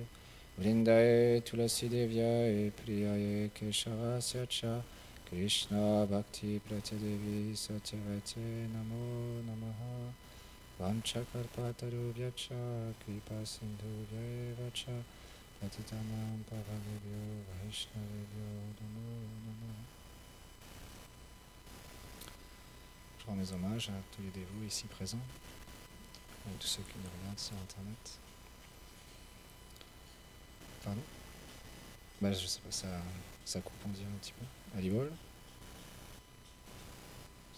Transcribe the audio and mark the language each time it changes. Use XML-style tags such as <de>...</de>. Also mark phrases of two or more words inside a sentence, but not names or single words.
<sa>वृन्दायै तुलसी देव्यै प्रियायै केशवस्य च, कृष्ण भक्ति प्रत्यदेवी सत्यवते नमो नमः. वाम्चकर्पतरुभ्यच, कृपा सिन्धुभ्य च, पतितानाम् पावनेभ्यो वैष्णवेभ्यो नमो नमः.</sa> <fr>Je rends mes hommages à tous les dévots ici présents, et tous ceux qui nous regardent sur Internet. Pardon? Je sais pas, ça coupe, on dirait un petit peu.</fr>